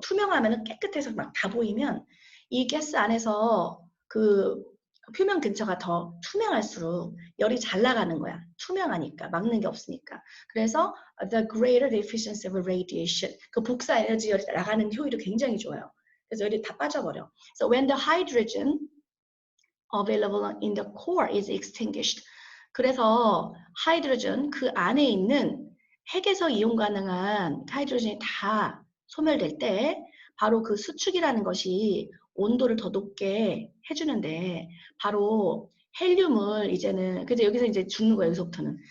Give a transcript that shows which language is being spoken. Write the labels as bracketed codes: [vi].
[ko] 투명하면은 깨끗해서 막 다 보이면 이 가스 안에서 그 표면 근처가 더 투명할수록 열이 잘 나가는 거야. 투명하니까 막는 게 없으니까. [en] 그래서 the greater the efficiency of radiation. [ko] 그 복사 에너지 열이 나가는 효율이 굉장히 좋아요. 그래서 열이 다 빠져버려. [en] So when the hydrogen available in the core is extinguished. [ko] 그래서 하이드로전 그 안에 있는 핵에서 이용 가능한 하이드로전이 다 소멸될 때 바로 그 수축이라는 것이 온도를 더 높게 해주는데 바로 헬륨을 이제는 그래서 여기서 이제 죽는 거예요. 여기서부터는.